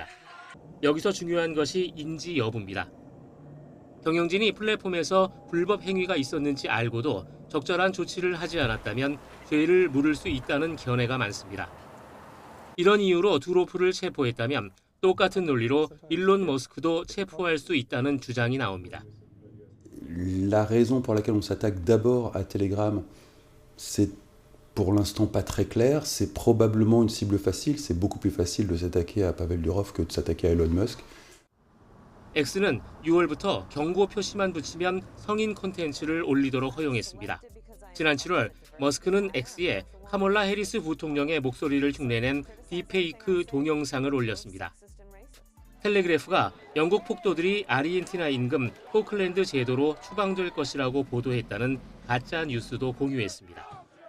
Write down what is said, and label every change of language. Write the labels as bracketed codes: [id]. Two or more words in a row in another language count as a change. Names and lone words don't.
[ko] 여기서 중요한 것이 인지 여부입니다. 경영진이 플랫폼에서 불법 행위가 있었는지 알고도 적절한 조치를 하지 않았다면 죄를 물을 수 있다는 견해가 많습니다. 이런 이유로 드로프를 체포했다면 똑같은 논리로 일론 머스크도 체포할 수 있다는 주장이 나옵니다. [fr] La raison pour laquelle on s'attaque d'abord à Telegram, c'est pour l'instant pas très clair. C'est probablement une cible facile. C'est beaucoup plus facile de s'attaquer à Pavel Durov que de s'attaquer à Elon Musk. [ko] X는 6월부터 경고 표시만 붙이면 성인 콘텐츠를 올리도록 허용했습니다. 지난 7월 머스크는 X에 카몰라 해리스 부통령의 목소리를 흉내낸 딥페이크 동영상을 올렸습니다. 텔레그래프가 영국 폭도들이 아르헨티나 임금 포클랜드 제도로 추방될 것이라고 보도했다는 가짜 뉴스도 공유했습니다.